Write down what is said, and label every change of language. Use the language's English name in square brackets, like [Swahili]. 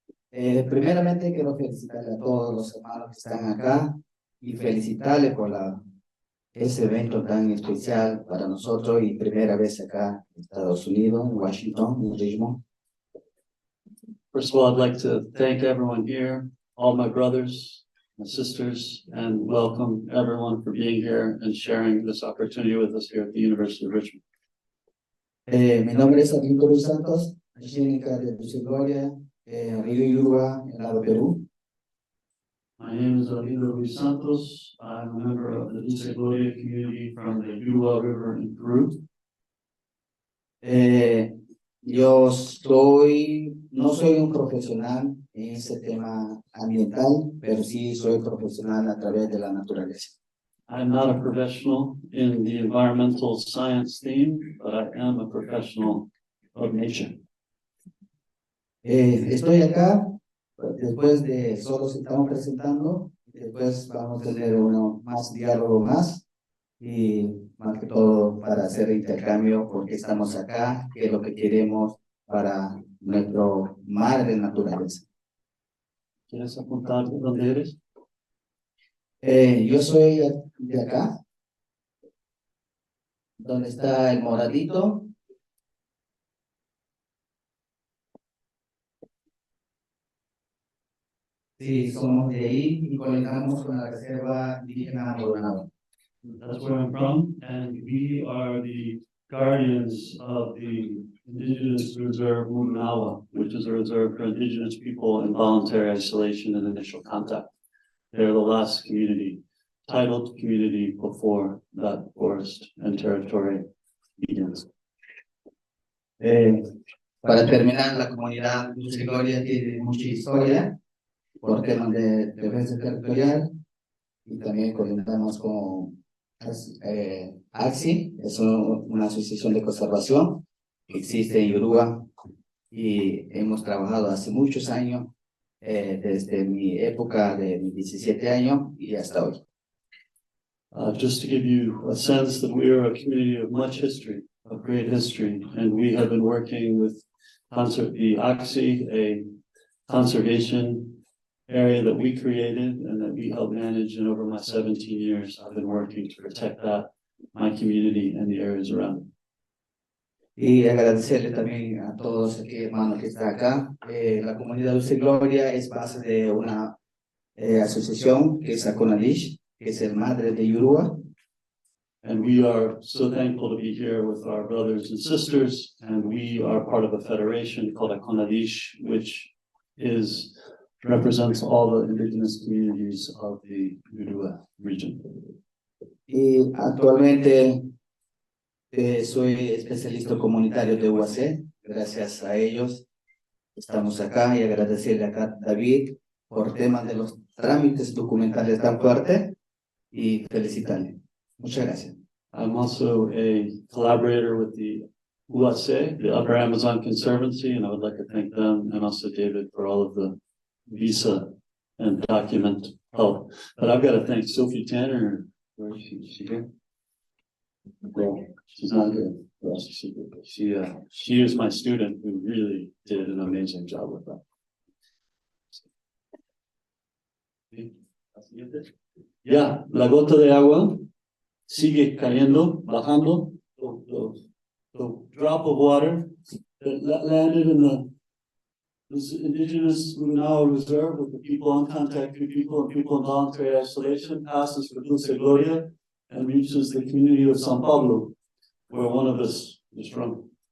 [Spanish] Primeramente quiero felicitar a todos los hermanos que están acá y felicitarles por ese evento tan especial para nosotros y primera vez acá en Estados Unidos, en Washington, en Richmond. [English] First of all, I'd like to thank everyone here, all my brothers, my sisters, and welcome everyone for being here and sharing this opportunity with us here at the University of Richmond. [Spanish] Mi nombre es Arlindo Luis Santos, clínica de Gloria, Río Yurua, en Lado Perú. [English] My name is Arlindo Luis Santos. I'm a member of the Dulce Gloria community from the Yurua River in Peru. [Spanish] no soy un profesional en ese tema ambiental, pero sí soy profesional a través de la naturaleza. [English] I'm not a professional in the environmental science theme, but I am a professional of nature. [Spanish] Estoy acá, después de solo se estamos presentando, después vamos a tener más diálogo más, y más que todo para hacer intercambio, porque estamos acá, qué es lo que queremos para nuestro mar de naturaleza. ¿Quieres apuntar de dónde eres? Yo soy de acá, donde está el moradito. Sí, somos de ahí y conectamos con la reserva indígena Moronado. [English] That's where I'm from, and we are the guardians of the Indigenous Reserve Munawa, which is a reserve for Indigenous people in voluntary isolation and initial contact. They're the last community, titled community before that forest and territory begins. [Spanish] Para terminar, la comunidad Luz y Gloria tiene mucha historia por temas de defensa territorial, y también coordinamos con AXI, es una asociación de conservación que existe en Uruguay, y hemos trabajado hace muchos años, desde mi época de mis 17 años y hasta hoy. [English] Just to give you a sense that we are a community of much history, of great history, and we have been working with the OXI, a conservation area that we created and that we helped manage, and over my 17 years, I've been working to protect that, my community and the areas around it. [Spanish] Y agradecerle también a todos aquellos hermanos que están acá. La comunidad Luz y Gloria es base de una asociación que es Aconadish, que es el madre de Uruguay. [English] And we are so thankful to be here with our brothers and sisters, and we are part of a federation called Aconadish, which represents all the indigenous communities of the Uruguay region. [Spanish] Y actualmente soy especialista comunitario de UAC. Gracias a ellos estamos acá, y agradecerle acá a David por temas de los trámites documentales tan fuertes, y felicitarle. Muchas gracias. [English] I'm also a collaborator with the UAC, the Upper Amazon Conservancy, and I would like to thank them and also David for all of the visa and document help. But I've got to thank Sophie Tanner. Where is she? Is she here? Well, she's not here. Well, she is my student who really did an amazing job with that. [Spanish] Ya, la gota de agua sigue cayendo, bajando. [English] The drop of water that landed in this indigenous Munao reserve with the people uncontacted people and people in voluntary isolation passes for Dulce Gloria and reaches the community of San Pablo, where one of us is from.